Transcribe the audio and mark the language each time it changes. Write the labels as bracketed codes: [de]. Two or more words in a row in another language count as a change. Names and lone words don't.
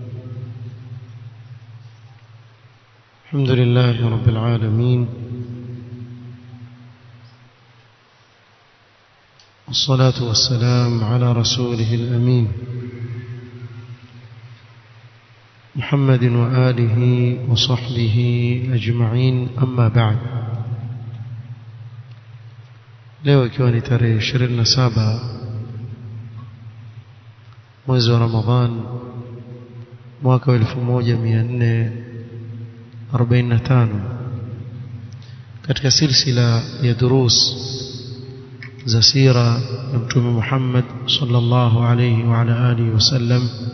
[ar] الحمد لله رب العالمين، والصلاة والسلام على رسوله الأمين محمد وآله وصحبه أجمعين، أما بعد. [sw] leo ikiwa ni tarehe 27 mwezi wa Ramadhan mwaka wa 1445 katika silsila ya durus za sira ya Mtume Muhammad [ar] صلى الله عليه وعلى آله وسلم,